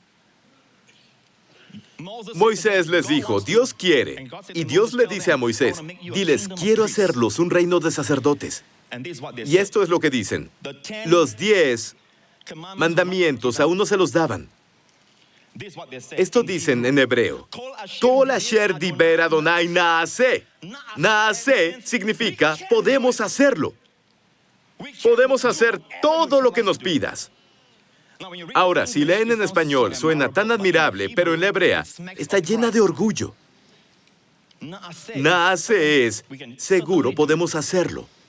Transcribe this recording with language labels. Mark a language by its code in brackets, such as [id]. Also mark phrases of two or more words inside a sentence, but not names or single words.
[es] Moisés les dijo, Dios quiere. Y Dios le dice a Moisés, diles, quiero hacerlos un reino de sacerdotes. Y esto es lo que dicen. Los 10 mandamientos aún no se los daban. Esto dicen en hebreo. [he] כל אשר דבר אדוני נעשה. [es] Naaseh significa, podemos hacerlo. Podemos hacer todo lo que nos pidas. Ahora, si leen en español, suena tan admirable, pero en la hebrea está llena de orgullo. Naaseh es, seguro podemos hacerlo.